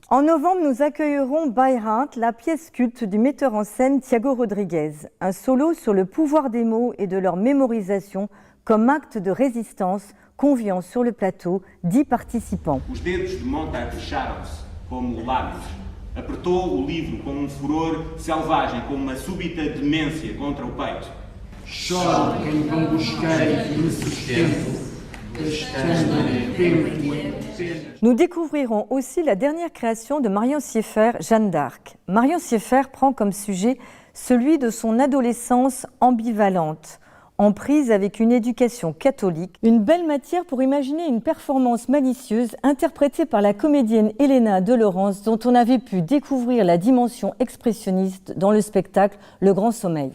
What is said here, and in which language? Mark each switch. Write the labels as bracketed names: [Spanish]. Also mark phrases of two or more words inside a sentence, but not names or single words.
[French] En novembre, nous accueillerons By Heart, la pièce culte du metteur en scène Thiago Rodriguez. Un solo sur le pouvoir des mots et de leur mémorisation comme acte de résistance, conviant sur le plateau 10 participants. [Portuguese] Os dedos de Montag fecharam-se como lábios. Apertou o livro com furor selvagem, com uma súbita demência contra o peito. Choro quem não busquei e me sustento, gastando tempo em penas. [French] Nous découvrirons aussi la dernière création de Marion Sieffert, Jeanne d'Arc. Marion Sieffert prend comme sujet celui de son adolescence ambivalente, en prise avec une éducation catholique, une belle matière pour imaginer une performance malicieuse interprétée par la comédienne Helena de Laurence, dont on avait pu découvrir la dimension expressionniste dans le spectacle Le Grand Sommeil.